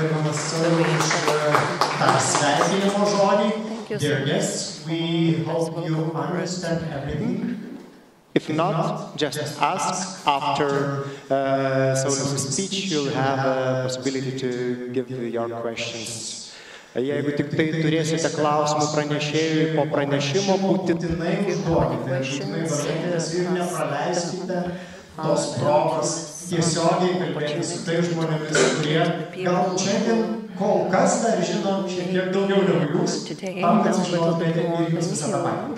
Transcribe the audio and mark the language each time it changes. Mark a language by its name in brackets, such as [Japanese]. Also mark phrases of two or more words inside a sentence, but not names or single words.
[English] Thank you, dear guests. We hope you understand everything. If not, just ask. After Sauliaus speech, you'll have a possibility to give your questions. [Lithuanian] Jeigu tik tai turėsite klausimų pranešėjui po pranešimo, būtinai užduokite ir nepraleiskite tos progos tiesiogiai kalbėti su tais žmonėmis, kurie gal šiandien kol kas dar žino šiek tiek daugiau negu jūs, tam, kad sužinotumėte ir jūs visą tą patį.